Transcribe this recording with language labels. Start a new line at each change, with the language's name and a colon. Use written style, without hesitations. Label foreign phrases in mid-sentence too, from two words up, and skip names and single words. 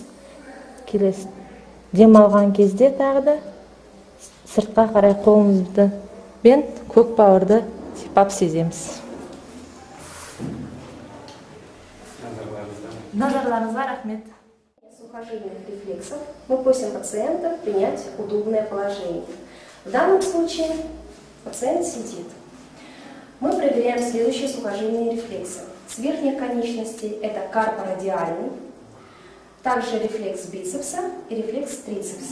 Kazakh: Келесі дем алған кезде тағы да сыртқа қарай қолымызды бен көк бауырды сипап сеземіз. Назарларыңызға рахмет.
Russian: Сухожильных рефлексов мы просим пациента принять удобное положение. В данном случае пациент сидит. Мы проверяем следующие сухожильные рефлексы. С верхних конечностей это карпорадиальный, также рефлекс бицепса и рефлекс трицепса.